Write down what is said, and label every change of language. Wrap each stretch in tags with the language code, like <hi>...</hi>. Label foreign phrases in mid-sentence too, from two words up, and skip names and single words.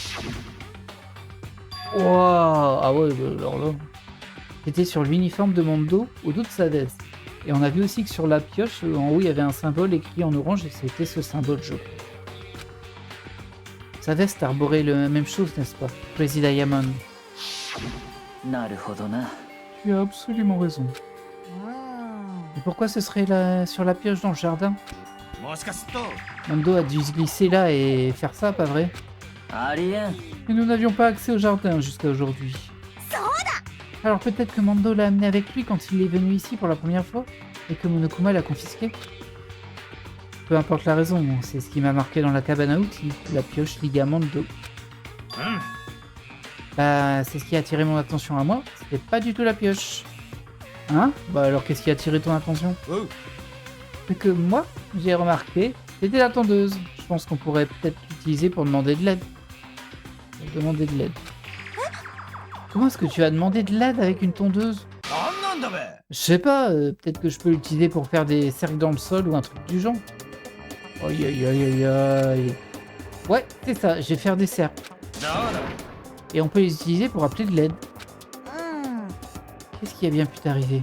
<fr>Wow! Ah ouais, alors là... C'était sur l'uniforme de Mondo, au dos de sa veste. Et on a vu aussi que sur la pioche, en haut, il y avait un symbole écrit en orange, et c'était ce symbole, je crois. Sa veste arborait la même chose, n'est-ce pas? Crazy Diamond.</fr> <ja>なるほどな</ja> <fr>Tu as absolument raison. Et pourquoi ce serait là, sur la pioche dans le jardin?</fr> <ja>もしかすると。</ja> <fr>Mondo a dû se glisser là et faire ça, pas vrai?</fr> <ja>ありえん</ja> <fr>Et nous n'avions pas accès au jardin jusqu'à aujourd'hui. Alors peut-être que Mondo l'a amené avec lui quand il est venu ici pour la première fois et que Monokuma l'a confisqué. Peu importe la raison, c'est ce qui m'a marqué dans la cabane à outils, la pioche ligament de dos.</fr> <ja>うん。</ja> <fr>Bah, c'est ce qui a attiré mon attention à moi, c'était pas du tout la pioche. Hein? Bah alors qu'est-ce qui a attiré ton attention?</fr> <ja>おう。</ja> <fr>C'est que moi, j'ai remarqué, c'était la tondeuse. Je pense qu'on pourrait peut-être l'utiliser pour demander de l'aide. Demander de l'aide. Comment est-ce que tu vas demander de l'aide avec une tondeuse?</fr> <ja>なんなんだべ。</ja> <fr>Je sais pas, peut-être que je peux l'utiliser pour faire des cercles dans le sol ou un truc du genre. Aïe. Ouais, c'est ça, je vais faire des cercles.</fr> <ja>だだ。</ja> <fr>Et on peut les utiliser pour appeler de l'aide. Qu'est-ce qui a bien pu t'arriver?</fr>